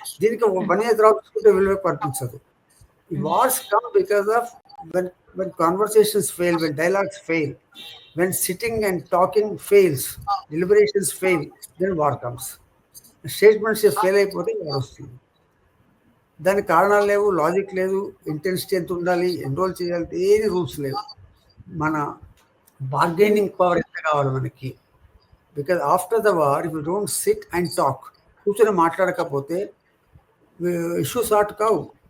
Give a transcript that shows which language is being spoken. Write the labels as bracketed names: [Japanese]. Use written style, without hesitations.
[Telugu] దీనికి ఒక 1 year తర్వాత చూసుకుంటే విలువ కనిపించదు. [English] Wars come because of when conversations fail, when dialogues fail, when sitting and talking fails, deliberations fail, then war comes. [Telugu] Statements fail అయిపోతే war వస్తుంది. దానికి కారణాలు లేవు, లాజిక్ లేదు, ఇంటెన్సిటీ ఎంత ఉండాలి, ఎన్రోల్ చేయాలి, ఏది రూల్స్ లేవు. మన బార్గెనింగ్ పవర్ ఎంత కావాలి మనకి. [English] because after the war if you don't sit and talk, [Telugu] కూర్చొని మాట్లాడకపోతే ఇష్యూస్ సార్ట్ కావు.